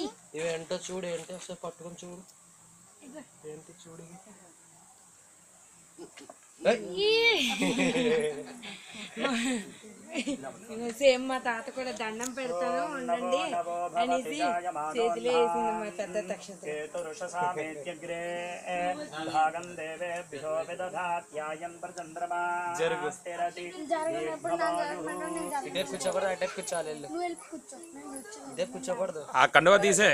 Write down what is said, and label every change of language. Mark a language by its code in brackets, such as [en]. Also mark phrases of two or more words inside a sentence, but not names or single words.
[te] ఇవేంటో చూడు ఏంటో ఒకసారి పట్టుకొని చూడు ఏంటి చూడు సేమ్ మా తాత కూడా దండం పెడతాను ఉండండి అనేసి చేతిలో వేసింది మా పెద్ద తక్షణ [sa] चतुर्षसामेत्यग्रे भागं देवेभ्यो विदधात्यायं प्रचन्द्रमा स्थिरति [te] ఇదే కూర్చోకూడదు అటే కూర్చోవాలి వెళ్ళు. నువ్వు వెళ్ళి కూర్చో నేను కూర్చో ఇదే కూర్చోకూడదు ఆ కండువ తీసే